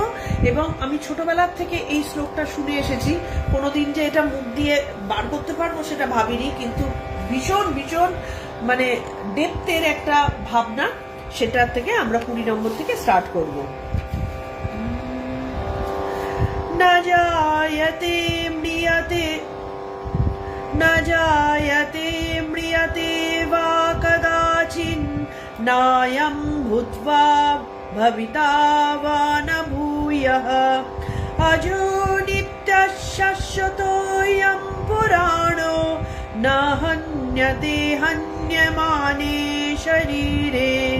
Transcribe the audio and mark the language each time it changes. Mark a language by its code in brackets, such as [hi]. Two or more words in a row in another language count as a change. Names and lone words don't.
[bn] এবং আমি ছোটবেলার থেকে এই শ্লোকটা শুনে এসেছি, কোনোদিন যে এটা মুখ দিয়ে বার করতে পারবো সেটা ভাবিনি, কিন্তু ভীষণ ভীষণ মানে ডেপথের একটা ভাবনা, সেটা থেকে আমরা 20 নম্বর থেকে স্টার্ট করব। [sa] না জায়তে ম্রিয়তে, না জায়তে ম্রিয়তে বা কদাচিন, নায়ং ভূত্বা ভবিতা বা ন ভূয়ঃ, অজো নিত্যঃ শাশ্বতোऽয়ং পুরাণো, ন হন্যতে হন্যমানে শরীরে।